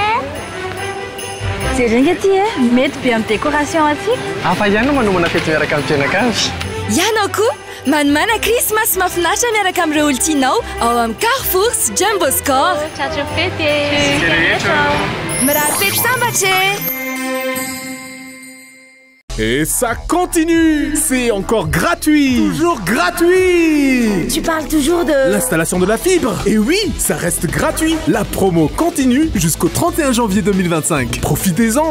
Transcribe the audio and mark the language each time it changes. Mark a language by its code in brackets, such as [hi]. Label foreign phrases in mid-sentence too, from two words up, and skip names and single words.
[mg] jerena ty e mety be amin'ny décoration atsika afa ihany no manomana fety miaraka amin'ny tenakavy ianao koa manomana Christmas mahafinaritra miaraka amin'ireo olontianao ao amin'ny Carrefour sy Jumbo Score tratro fety mirary fety sambatra [fr] Et ça continue! C'est encore gratuit! Toujours gratuit! Tu parles toujours de... L'installation de la fibre! Et oui, ça reste gratuit! La promo continue jusqu'au 31 janvier 2025. Profitez-en!